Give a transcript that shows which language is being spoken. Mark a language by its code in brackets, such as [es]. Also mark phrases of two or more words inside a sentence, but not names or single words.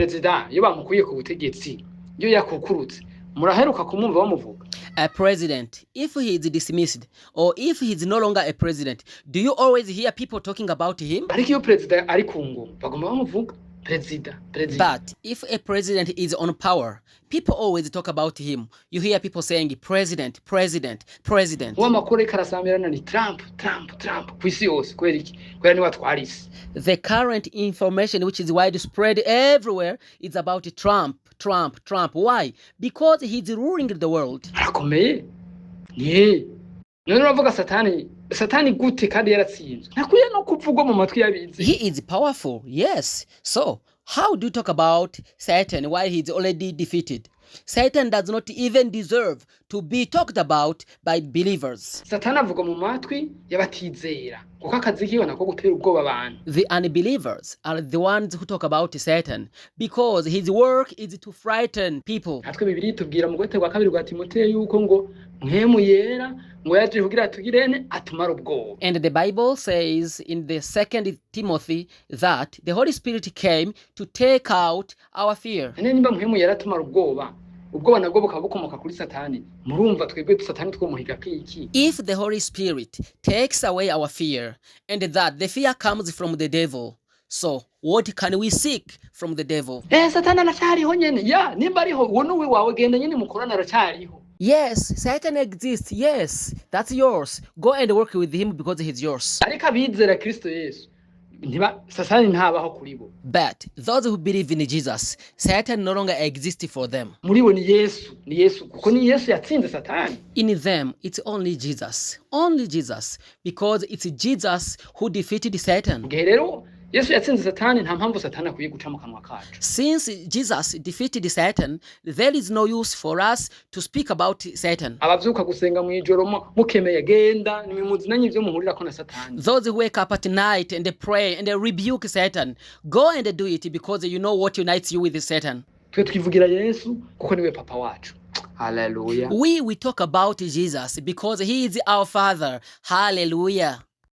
[en] A president, if he is dismissed or if he is no longer a president, do you always hear people talking about him? [rn] perezida. [en] But if a president is on power, people always talk about him. You hear people saying president. [rn] uwo amakuru ariko arasamirana ni Trump ku isi yose kubera iki kubera niwe atwara isi. [en] The current information which is widespread everywhere is about Trump. Why? Because he's ruling the world. [rn] Arakomeye none uravuga satani gute kandi yaratsinzwe ntakwiye no kuvugwa mu matwi y'abizi. [en] He is powerful, yes. So how do you talk about Satan while he's already defeated? Satan does not even deserve to be talked about by believers. [rn] Satani avuga mu matwi y'abatizera kuko akazi kiwe nako gutera ubwoba abantu. [en] The unbelievers are the ones who talk about Satan because his work is to frighten people. [rn] Natwe Bibiliya itubwira mu Rwete rwa 2 rwa Timoteyo yuko ngo mpwemu yera ngo yaje kugira tugirene atumara ubwoba. [en] And the Bible says in the 2 Timothy that the Holy Spirit came to take out our fear. [rn] Nimba mpwemu yera atumara ubwoba nabwo bukaba bukomoka kuri Satani. Murumva twebwe Satani twomuhiga iki? [en] If the Holy Spirit takes away our fear and that the fear comes from the devil, so what can we seek from the devil? [rn] Satani aracariho nyene. Nimba ariho wowe wawe genda nyene mukorana aracariho. [en] Yes, Satan exists. Yes, that's yours. Go and work with him because he's yours. [rn] Ariko abizera Kristo Yesu Satani ntabaho kuri bo. [en] But those who believe in Jesus, Satan no longer exists for them. [rn] Muri bo ni Yesu kuko ni Yesu yatsinze Satani. [en] In them, it's only Jesus, because it's Jesus who defeated Satan. [rn] Rero Yesu yatsinze Satani nta mpamvu Satani akwiye guca mu kanwa kacu. [en] Since Jesus defeated Satan, there is no use for us to speak about Satan. [rn] Abavyuka gusenga mu ijoro mukemeye genda nimumuzinanye ivyo muhurira ko na Satani. [en] Those who wake up at night and they pray and they rebuke Satan, go and do it because you know what unites you with Satan. [rn] Twe twivugira Yesu kuko niwe papa wacu. Hallelujah. [en] We talk about Jesus because he is our Father. Hallelujah.